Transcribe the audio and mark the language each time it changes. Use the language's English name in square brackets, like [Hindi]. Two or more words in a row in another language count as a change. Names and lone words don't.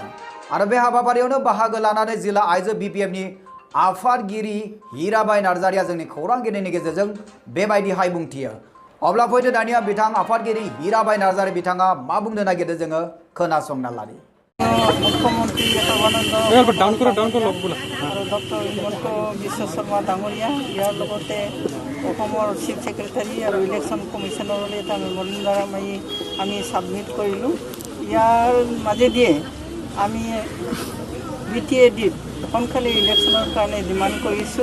[Bodo] आरो बे हाबाफारियावनो बाहागो लानानै जिल्ला आइजो बिपिएफनि आफादगिरि हिराबाई नार्जारिया जोंनि खौरांगिरिनि गेजेरजों बेबायदिहाय बुंथियो। अब्ला फैदो दानिया बिथां आफादगिरि हिराबाई नार्जारि बिथाङा मा बुंनो नागिरदों जोङो खोनासंना लानि। [Assamese] मुख्यमंत्री डॉक्टर हिमंत বিশ্ব শৰ্মা ডাঙৰীয়া ইয়াৰ লগতে অসমৰ চিফ সেক্ৰেটাৰী আৰু ইলেকশ্যন কমিশ্যনৰলৈ এটা মেম'ৰেণ্ডাম আমি ছাবমিট কৰিলোঁ। ইয়াৰ মাজেদিয়ে আমি BTADত সোনকালে ইলেকশ্যনৰ কাৰণে ডিমাণ্ড কৰিছোঁ।